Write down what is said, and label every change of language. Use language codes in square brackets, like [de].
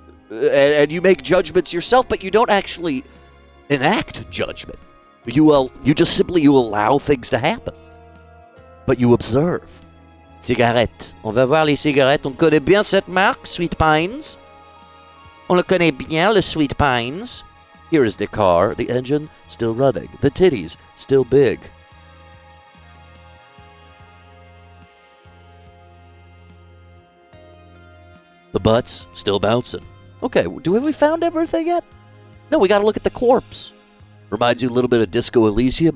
[en] and you make judgments yourself, but you don't actually enact judgment. You just simply allow things to happen. But you observe. Cigarette. [fr] On va voir les cigarettes. On connaît bien cette marque, Sweet Pines. On le connaît bien, le Sweet Pines. [en] Here is the car, the engine still running, the titties still big. The butts still bouncing. Okay, have we found everything yet? No, we gotta look at the corpse. Reminds you a little bit of Disco Elysium?